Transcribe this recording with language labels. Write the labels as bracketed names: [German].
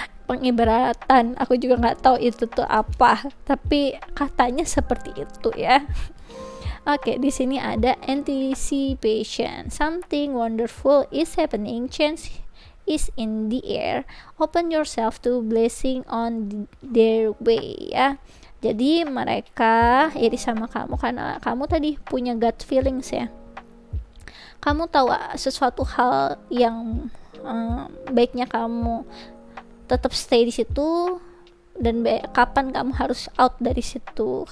[Indonesian] Pengibaratan, aku juga nggak tahu itu tuh apa, tapi katanya seperti itu ya. Oke, di sini ada [English] anticipation, something wonderful is happening, change is in the air, open yourself to blessing on their way ya. [Indonesian] Jadi mereka iri sama kamu karena kamu tadi punya gut feelings ya. Kamu tahu sesuatu hal yang baiknya kamu tetap stay di situ, dan kapan kamu harus out dari situ.